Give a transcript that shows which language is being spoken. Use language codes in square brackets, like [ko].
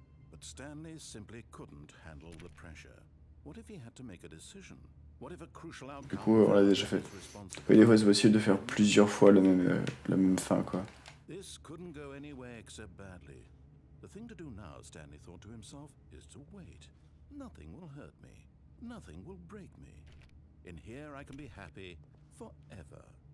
[en] But Stanley simply couldn't handle the pressure. What if he had to make a decision? What if a crucial [fr] Du [en] outcome [fr] coup, on l'a déjà fait. Oui, des fois, c'est possible de faire plusieurs fois la même fin, quoi. [en] This couldn't go any way except badly. The thing to do now, Stanley thought to himself, is to wait. Nothing will hurt me. Nothing will break me. In here I can be happy forever.